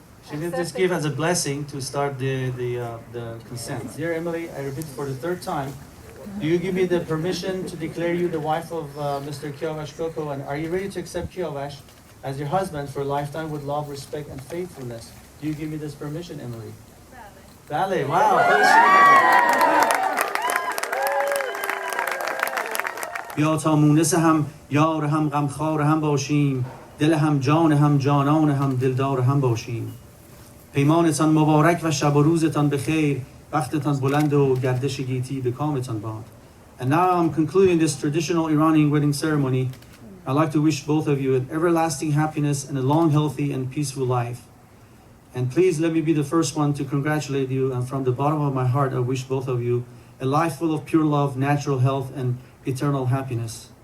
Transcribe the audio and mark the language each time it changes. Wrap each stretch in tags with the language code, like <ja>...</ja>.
<en>She did this give as a blessing to start the consent. Dear Emily, I repeat for the third time. Do you give me the permission to declare you the wife of Mr. Kiavash Koko? And are you ready to accept Kiavash as your husband for a lifetime with love, respect, and faithfulness? Do you give me this permission, Emily?</en> <fa>بله واو بیا تا مونس هم یار هم غمخوار هم باشیم دل هم جان هم جانان هم دلدار هم باشیم پیمانتان مبارک و شب و روزتان بخیر وقتتان بلند و گردش گیتی به کامتان باد.</fa> <en>And now I'm concluding this traditional Iranian wedding ceremony. I'd like to wish both of you an everlasting happiness and a long, healthy and peaceful life. And please let me be the first one to congratulate you, and from the bottom of my heart I wish both of you a life full of pure love, natural health and eternal happiness.</en>